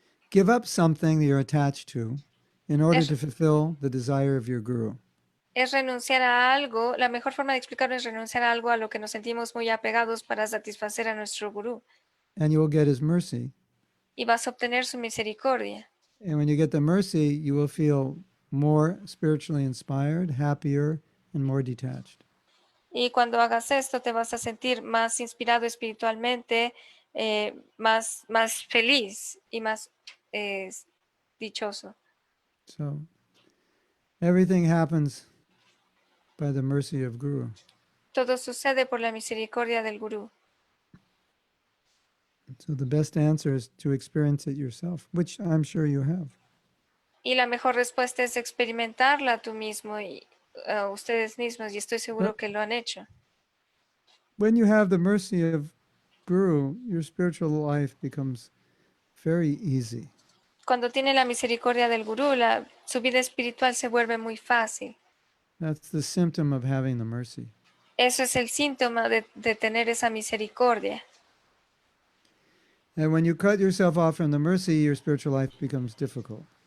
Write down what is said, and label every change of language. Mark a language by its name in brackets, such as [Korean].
[English] give up something that you're attached to in order [Spanish] Es- [English] to fulfill the desire of your guru. [Spanish] es renunciar a algo. La mejor forma de explicarlo es renunciar a algo a lo que nos sentimos muy apegados para satisfacer a nuestro Gurú. [English] And you will get his mercy. [Spanish] Y vas a obtener su misericordia. [English] And when you get the mercy, you will feel more spiritually inspired, happier, and more detached. [Spanish] Y cuando hagas esto, te vas a sentir más inspirado espiritualmente, más feliz y más dichoso. [English] So everything happens by the mercy of Guru. [Spanish] Todo sucede por la misericordia del Gurú. [English] So the best answer is to experience it yourself, which I'm sure you have. [Spanish] Y la mejor respuesta es experimentarla tú mismo y ustedes mismos, y estoy seguro que lo han hecho. [English] When you have the mercy of Guru, your spiritual life becomes very easy. [Spanish] Cuando tiene la misericordia del Gurú, su vida espiritual se vuelve muy fácil. [English] That's the symptom of having the mercy. [Spanish] Eso es el síntoma de tener esa misericordia. [English] And when you cut yourself off from the mercy, your spiritual life becomes difficult.